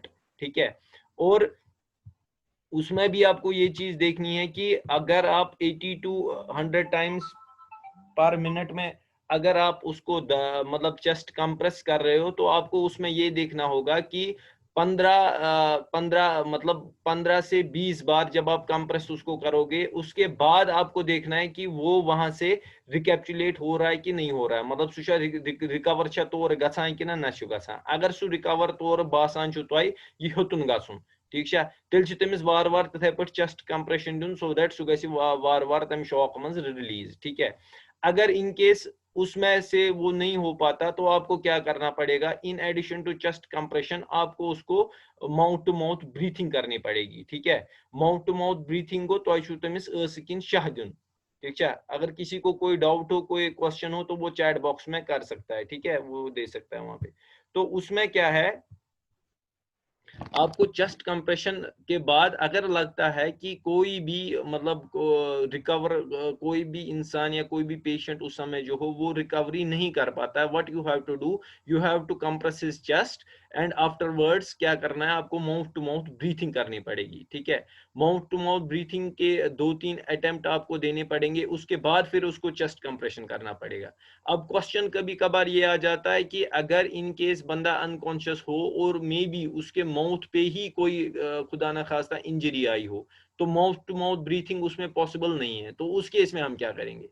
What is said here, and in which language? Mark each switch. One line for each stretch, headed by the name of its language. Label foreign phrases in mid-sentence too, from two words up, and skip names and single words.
Hindi: ठीक है, और उसमें भी आपको ये चीज देखनी है कि अगर आप 80 to 100
English: times per minute
Hindi: में अगर आप उसको मतलब
English: chest compress
Hindi: कर रहे हो, तो आपको उसमें ये देखना होगा कि 15 मतलब 15 से 20 बार जब आप कंप्रेस उसको करोगे, उसके बाद आपको देखना है कि वो वहां से रिकैप्चुलेट हो रहा है कि नहीं हो रहा है, मतलब
Kashmiri: सुशा रिकवर तौर गसान कि ना गसान। अगर सु रिकवर तौर बासान तय यह हेतुन गसन,
Hindi: ठीक है,
Kashmiri: तेल तमिस वार वार तथे पे
English: chest compression
Kashmiri: दिन
English: so that
Kashmiri: सु गि वार वार तम शॉक मज रिलीज।
Hindi: ठीक है, अगर
English: in case
Hindi: उसमें से वो नहीं हो पाता तो आपको क्या करना पड़ेगा,
English: in addition to chest compression
Hindi: आपको उसको
English: mouth to mouth breathing
Hindi: करनी पड़ेगी। ठीक है,
English: mouth to mouth breathing
Hindi: को तो
Kashmiri: तमिस किन शाह दिन।
Hindi: ठीक है, अगर किसी को कोई डाउट हो, कोई क्वेश्चन हो, तो वो
English: chat box
Hindi: में कर सकता है। ठीक है, वो दे सकता है वहां पे। तो उसमें क्या है, आपको
English: chest compression
Hindi: के बाद अगर लगता है कि कोई भी मतलब रिकवर, कोई भी इंसान या कोई भी पेशेंट उस समय जो हो वो रिकवरी नहीं कर पाता है,
English: what you have to do, you have to compress his chest and afterwards
Hindi: क्या करना है, आपको
English: mouth to mouth breathing
Hindi: करनी पड़ेगी। ठीक है,
English: mouth to mouth breathing
Hindi: के 2-3 अटेम्प्ट आपको देने पड़ेंगे, उसके बाद फिर उसको
English: chest compression
Hindi: करना पड़ेगा। अब क्वेश्चन कभी कभार ये आ जाता है कि अगर
English: in case
Hindi: बंदा अनकॉन्शियस हो और
English: may be
Hindi: उसके माउथ पे ही कोई खुदा ना खास्ता इंजरी आई हो, तो
English: mouth to mouth breathing
Hindi: उसमें पॉसिबल नहीं है, तो उस केस में हम क्या करेंगे।